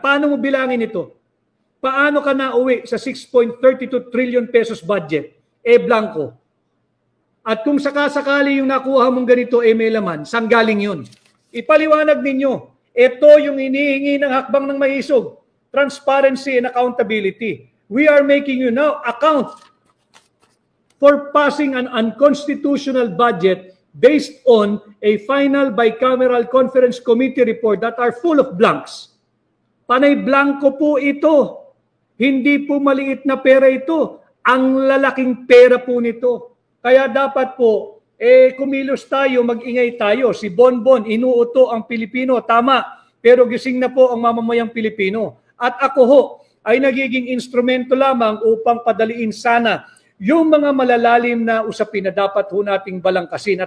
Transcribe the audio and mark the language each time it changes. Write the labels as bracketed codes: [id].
[tl] Paano mo bilangin ito? Paano ka nauwi sa 6.32 trillion pesos budget? Blanco. At kung sakasakali yung nakuha mong ganito, may laman, saan galing yun? Ipaliwanag ninyo. Ito yung hinihingi ng hakbang ng mahisog. [en] Transparency and accountability. We are making you now account for passing an unconstitutional budget based on a final bicameral conference committee report that are full of blanks. [tl] Panay blanco po ito. Hindi po maliit na pera ito. Ang lalaking pera po nito. Kaya dapat po, kumilos tayo, mag-ingay tayo. Si Bonbon, inuuto ang Pilipino. Tama. Pero gising na po ang mamamayang Pilipino. At ako ho, ay nagiging instrumento lamang upang padaliin sana yung mga malalalim na usapin na dapat ho nating balangkasin.